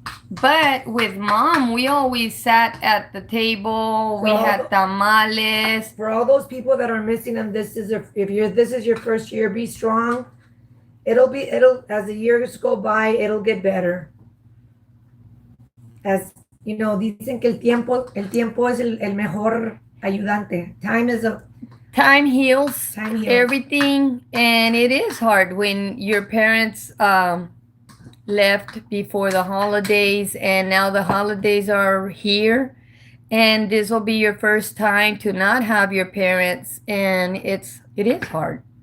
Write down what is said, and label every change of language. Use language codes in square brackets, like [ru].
[en] But with mom, we always sat at the table. We had tamales. For all those people that are missing them, this is your first year, be strong. It'll as the years go by, it'll get better. As you know, [es] dicen que el tiempo es el mejor ayudante. [en] Time heals everything, and it is hard when your parents left before the holidays, and now the holidays are here, and this will be your first time to not have your parents, and it is hard.